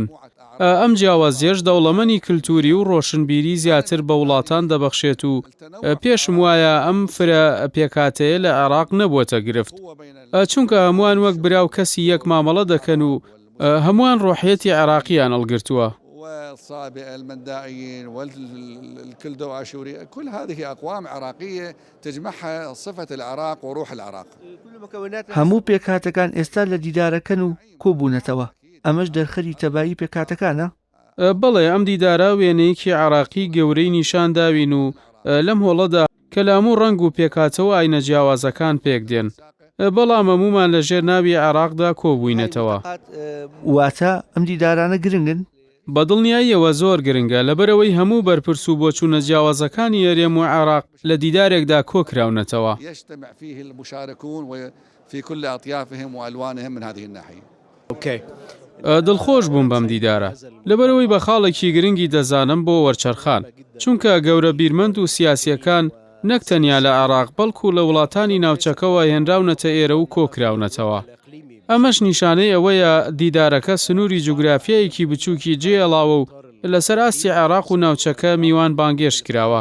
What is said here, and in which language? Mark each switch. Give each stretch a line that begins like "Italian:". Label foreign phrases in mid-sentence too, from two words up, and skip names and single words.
Central Kurdish: ئەم جیاوازیەش دەوڵەمەنی کللتوری و ڕۆشنبیری زیاتر بە وڵاتان دەبەخشێت و پێشم وایە ئەم فرە پێکاتەیە لە عێراق نەبووەتە گرفت. چونکە هەمووان وەک براو کەسی یەک مامەڵە دەکەن و هەمووان ڕۆحیەتی عێراقیان هەڵگرتووە.
Arabic: والصابئة المندائيين والكلدة وعاشوري كل هذه أقوام عراقية تجمعها صفة العراق وروح العراق.
Central Kurdish: هەموو پێکهاتەکان ئێستا لە دیدارەکەن و کۆبوونەتەوە. ئەمەش دەرخەری تەبایی پێکهاتەکانە؟ بەڵێ ئەم دیدارە وێنەیەکی عراقی گەورەی نیشان داوین و لەم هۆڵەدا کە لە هەموو ڕنگ و پێکاتەوە ئاینە جیاوازەکان پێک دێن. بەڵام هەموومان لەژێر ناوی عێراقدا کۆبووینەتەوە. واتە ئەم دیدارانە گرنگن؟ بەدڵنیاییەوە زۆر گرنگە لەبەرەوەی هەموو بەرپرس و بۆچوونە جیاوازەکانی هەرێم و عێراق لە دیدارێکدا کۆکراونەتەوە.
Arabic: يجتمع فيه المشاركون وفي كل أطيافهم وألوانهم من هذه الناحية.
Central Kurdish: دڵخۆش بووم بەم دیدارە لەبەرەوەی بە خاڵێکی گرنگی دەزانم بۆ وەرچەرخان چونکە گەورە بیرمەند و سیاسیەکان نەک تەنیا لە عێراق بەڵکو لە وڵاتانی ناوچەکەوە هێنراونەتە ئێرە و کۆکراونەتەوە. ئەمەش نیشانەی ئەوەیە دیدارەکە سنووری جوگرافیایەکی بچووکی جێڵاوە و لەسەر ئاستی عێراق و ناوچەکە میوان بانگێشت کراوە.